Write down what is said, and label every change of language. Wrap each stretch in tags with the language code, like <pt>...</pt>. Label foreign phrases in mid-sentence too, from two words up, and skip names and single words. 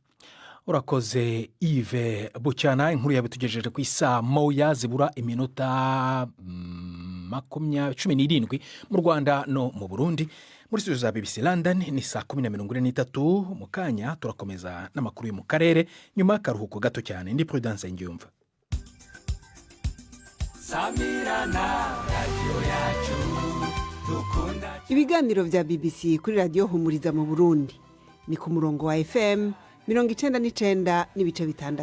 <rw>Urakoze Yves Bucyana. Inkuru yabitugejeje ku isaa moya zibura iminota 17 mu Rwanda no mu Burundi. Muri studio za BBC London ni saa 10:43. Mu kanya turakomeza n'amakuru yo mu karere nyuma y'akaruhuko gato cyane. Ndi Prudence Ngiyumva. Samirana radio yacu dukunda. Ibiganiro bya BBC kuri radio Humuriza mu Burundi ni ku murongo wa FM 99.6.</rw>